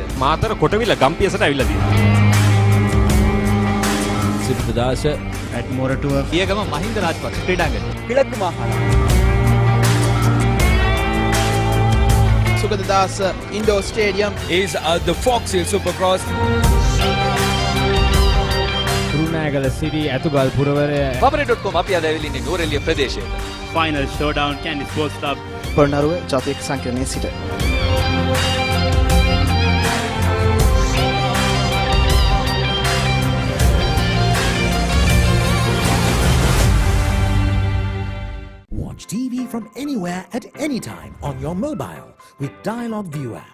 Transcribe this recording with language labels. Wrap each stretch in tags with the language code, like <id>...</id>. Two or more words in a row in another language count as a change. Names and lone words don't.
<si>මාතර කොටවිල ගම්පියසට ඇවිල්ලා තියෙනවා. සිද්ධාස at Moratua පියගම මහින්ද රාජපක්ෂ ක්‍රීඩාංගණය.</si> <ta>கிழக்கு மாகாணம்</ta> <si>Sugadadasa Indoor Stadium</si> <en>is the Fox Hill Supercross.</en> <si>කුරුණෑගල සිටි ඇතුගල් පුරවරය Babare.com අපි අද ඇවිල්ලා ඉන්නේ නූරෙලිය ප්‍රදේශයේ.</si> <en>final showdown Kandy Sports Club</en> <si>පොළොන්නරුව ජාතික සංකීර්ණයේ සිට</si> <en>Watch TV from anywhere at any time on your mobile with Dialog View app.</en>